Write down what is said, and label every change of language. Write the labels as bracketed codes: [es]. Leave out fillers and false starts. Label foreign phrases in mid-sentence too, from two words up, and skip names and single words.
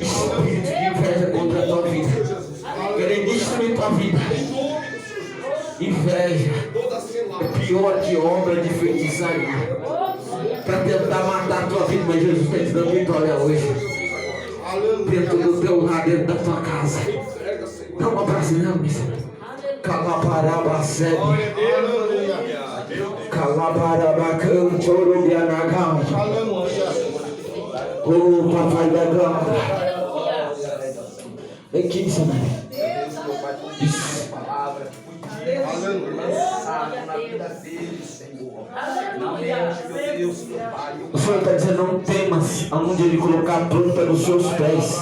[pt] Espírito de inveja contra a tua vida, querendo destruir tua vida. Inveja é pior que obra de feitiçaria para tentar matar a tua vida, mas Jesus está te dando vitória hoje. Dentro do teu lar, dentro da tua casa. Dá um abraço mesmo, Calabaraba sebe. Calabaraba cantoro bianagam. Oh, papai da gama. Vem aqui, missionário. Isso. lançado na vida deles, Senhor. Na mente, meu Deus, meu Pai. O Senhor está dizendo, não temas aonde Ele colocar a planta dos seus pés.